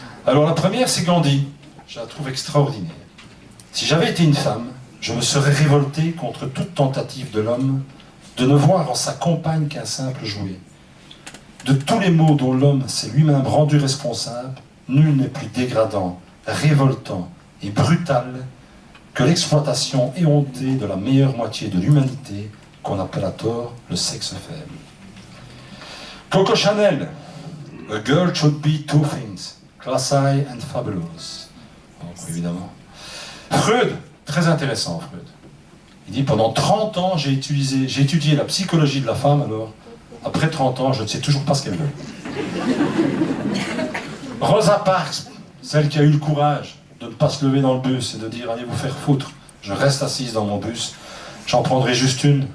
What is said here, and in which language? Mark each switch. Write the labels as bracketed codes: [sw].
[fr] Alors la première, c'est Gandhi, je la trouve extraordinaire. Si j'avais été une femme, je me serais révolté contre toute tentative de l'homme de ne voir en sa compagne qu'un simple jouet. De tous les maux dont l'homme s'est lui-même rendu responsable, nul n'est plus dégradant, révoltant et brutal que l'exploitation éhontée de la meilleure moitié de l'humanité qu'on appelle à tort le sexe faible. [en] Coco Chanel, a girl should be two things, classy and fabulous. [fr] Donc, évidemment. Freud, très intéressant Freud. Il dit pendant 30 ans j'ai étudié la psychologie de la femme, alors après 30 ans je ne sais toujours pas ce qu'elle veut. Rosa Parks, celle qui a eu le courage de ne pas se lever dans le bus et de dire allez vous faire foutre, je reste assise dans mon bus, j'en prendrai juste une.